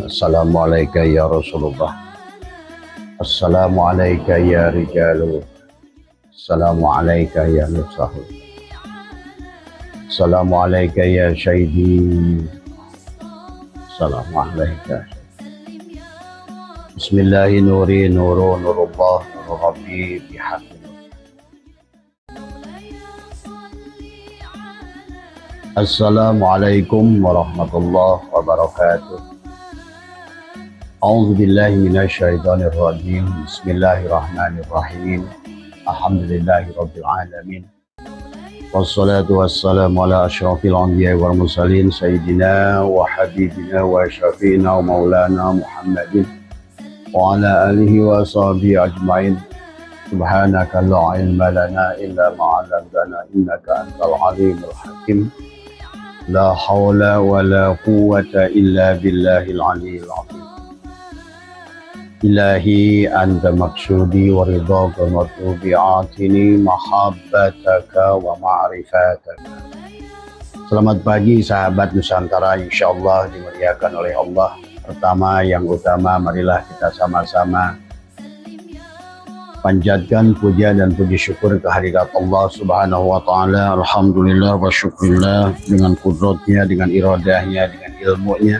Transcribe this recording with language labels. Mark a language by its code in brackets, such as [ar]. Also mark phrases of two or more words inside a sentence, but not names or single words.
[ar] السلام عليكم يا رسول الله، السلام عليكم يا رجال، السلام عليكم يا نصحاء، السلام عليكم يا شهيدي، السلام عليكم. بسم الله نوري نور نور الله نور ربي بحق. السلام عليكم ورحمة الله وبركاته. أعوذ بالله من الشيطان الرجيم. بسم الله الرحمن الرحيم. الحمد لله رب العالمين. والصلاة والسلام على أشرف الأنبياء والمرسلين سيدنا وحبيبنا وشفيعنا ومولانا محمد وعلى آله وصحبه أجمعين. سبحانك لا علم لنا إلا ما علمتنا إنك أنت العليم الحكيم. لا حول ولا قوة إلا بالله العلي العظيم. إلهي أنت مقصودي ورضاك مطلوبي آتني محبتك ومعرفتك. [id] Selamat pagi sahabat Nusantara, insyaallah dimuliakan oleh Allah. Pertama yang utama, marilah kita sama-sama panjatkan puja dan puji syukur kehadirat Allah [ar] سبحانه وتعالى. الحمد لله والشكر لله, [id] dengan kudratnya, dengan iradahnya, dengan ilmunya.